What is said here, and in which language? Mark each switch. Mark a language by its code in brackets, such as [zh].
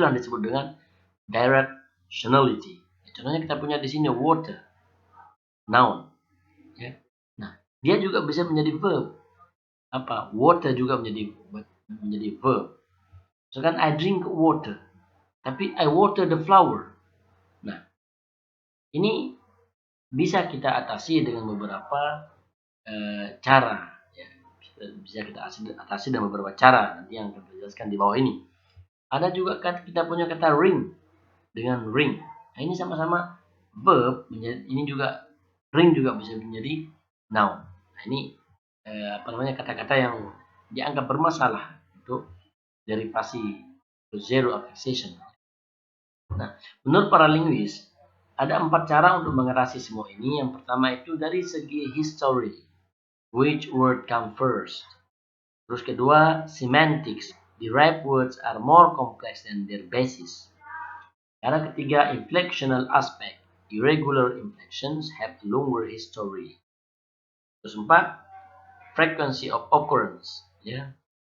[id] Itulah yang disebut dengan directionality. Contohnya kita punya di sini water, noun. Ya. Nah, dia juga bisa menjadi verb. Water juga menjadi verb. Misalkan [en] I drink water, tapi I water the flower. [id] Nah, ini bisa kita atasi dengan beberapa cara. Ya. Bisa kita atasi dengan beberapa cara. Nanti yang akan dijelaskan di bawah ini. Ada juga kita punya kata ring dengan ring. Nah, ini sama-sama verb, ini juga ring juga bisa menjadi noun. Nah, ini kata-kata yang dianggap bermasalah untuk derivasi zero affixation. Nah, menurut para linguis ada 4 cara untuk mengatasi semua ini. Yang pertama itu dari segi history, [en] which word come first. [id] Terus kedua, [en] semantics, derived words are more complex than their basis. [id] Cara ketiga, [en] inflectional aspect. Irregular inflections have longer history. [id] Terus 4, frequency of occurrence. Ya.